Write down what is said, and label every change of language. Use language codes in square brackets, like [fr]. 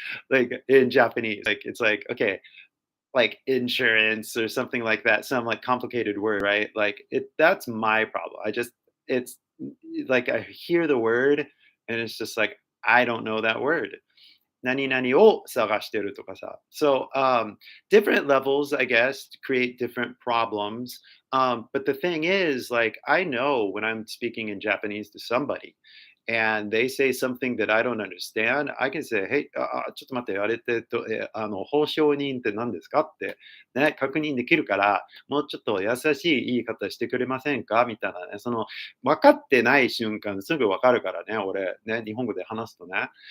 [en] Like in Japanese, like it's like okay, like insurance or something like that, some like complicated word, right? Like that's my problem. It's like I hear the word and it's just like I don't know that word. [ja] 何々を探してるとかさ. [en] So different levels, I guess, create different problems. But the thing is, like, I know when I'm speaking in Japanese to somebody and they say something that I don't understand, I can say, Hey, [ja] ちょっと待って、あれって保証人って何ですかって、ね、確認できるから、もうちょっと優しい言い方してくれませんかみたいなね、分かってない瞬間すぐ分かるからね、俺、ね、日本語で話すとね。